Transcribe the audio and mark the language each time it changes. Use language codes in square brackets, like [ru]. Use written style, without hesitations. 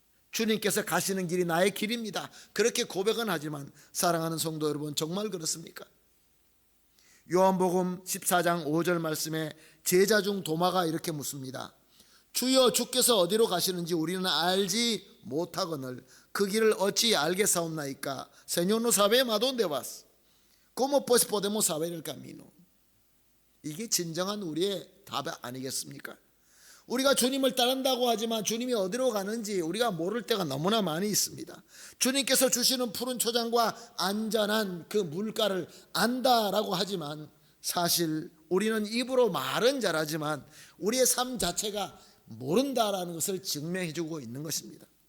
[ko] 주님께서 가시는 길이 나의 길입니다. 그렇게 고백은 하지만 사랑하는 성도 여러분, 정말 그렇습니까? 요한복음 14장 5절 말씀에 제자 중 도마가 이렇게 묻습니다. 주여, 주께서 어디로 가시는지 우리는 알지 못하거늘 그 길을 어찌 알겠사옵나이까? [es] Señor, no sabemos a dónde vas. ¿Cómo pues podemos saber el camino? [ko] 이게 진정한 우리의 답 아니겠습니까? 우리가 주님을 따른다고 하지만 주님이 어디로 가는지 우리가 모를 때가 너무나 많이 있습니다. 주님께서 주시는 푸른 초장과 안전한 그 물가를 안다라고 하지만 사실 우리는 입으로 말은 잘하지만 우리의 삶 자체가 모른다라는 것을 증명해주고 있는 것입니다.